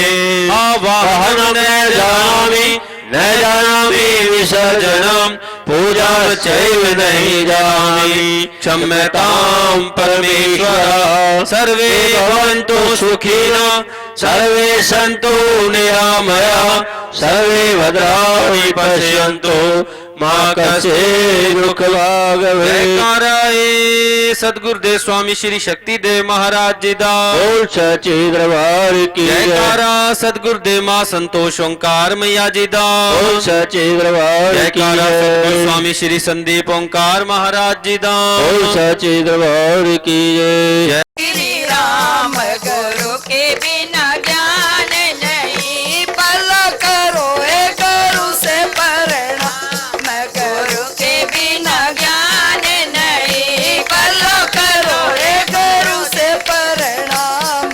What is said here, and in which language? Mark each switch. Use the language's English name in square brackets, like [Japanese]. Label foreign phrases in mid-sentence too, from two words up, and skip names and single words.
[Sanskrit] आवाहनं न जानामि विसर्जनं पूजा चैव नहीं जानामि क्षम्यतां परमेश्वर। सर्वे भवन्तु सुखिनः सर्वे सन्तु निरामया सर्वे भद्राणि पश्यन्तु मां कश्चित् दुःख भाग् भवेत्। [Punjabi] ਜੈਕਾਰਾਏ ਸਤਿਗੁਰੂਦੇਵ ਸਵਾਮੀ ਸ੍ਰੀ ਸ਼ਕਤੀਦੇਵ ਮਹਾਰਾਜ ਜੀ ਦਾ। [Hindi] बोल सच्चे दरबार की जय। [Punjabi] ਜੈਕਾਰਾ ਸਤਿਗੁਰੂਦੇਵ ਮਾਂ ਸੰਤੋਸ਼ ਓਂਕਾਰ ਮਈਆ ਜੀ ਦਾ। [Hindi] बोल सच्चे दरबार की जयकारा जय। [Punjabi] ਸਤਿਗੁਰੂ ਸਵਾਮੀ ਸ੍ਰੀ ਸੰਦੀਪ ਓਂਕਾਰ ਮਹਾਰਾਜ ਜੀ ਦਾ। [Hindi] बोल सच्चे दरबार की जय। श्री राम गुरु के बिना ज्ञान नहीं पल करो ए गुरु से प्रणाम। गुरु के बिना ज्ञान नहीं पल करो ए गुरु से प्रणाम।